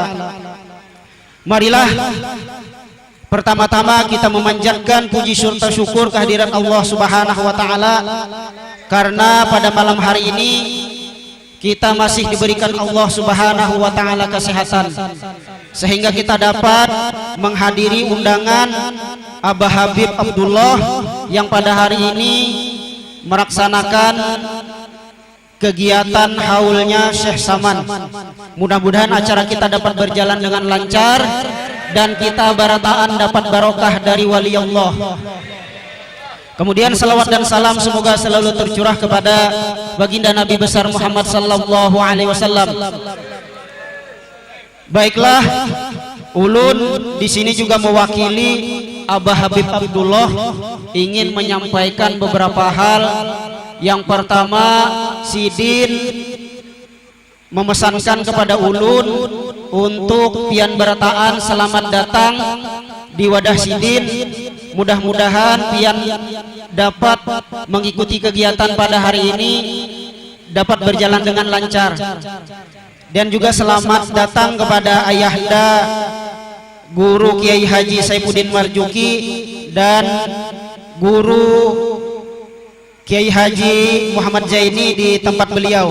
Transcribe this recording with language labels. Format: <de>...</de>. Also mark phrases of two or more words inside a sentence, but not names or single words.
<id>Marilah pertama-tama kita memanjatkan puji serta syukur kehadiran Allah</id> <ar>سبحانه وتعالى,</ar> <id>karena pada malam hari ini kita masih diberikan Allah</id> <ar>سبحانه وتعالى</ar> <id>kesehatan, sehingga kita dapat menghadiri undangan Abah Habib Abdullah yang pada hari ini melaksanakan kegiatan haulnya Syekh Saman. Mudah-mudahan acara kita dapat berjalan dengan lancar dan kita barataan dapat barokah dari wali Allah. Kemudian salawat dan salam semoga selalu tercurah kepada baginda Nabi besar Muhammad</id> <ar>صلى الله عليه وسلم.</ar> <id>Baiklah, ulun di sini juga mewakili Abah Habib Abdullah ingin menyampaikan beberapa hal. Yang pertama, Sidin memesankan kepada ulun untuk</id> <bjn>pian berataan</bjn> <id>selamat datang di wadah Sidin. Mudah-mudahan pian dapat mengikuti kegiatan pada hari ini dapat berjalan dengan lancar. Dan juga selamat datang kepada Ayahanda Guru Kiai Haji Saifuddin Marjuki dan Guru Kiai Haji Muhammad Zaini di tempat beliau.</id>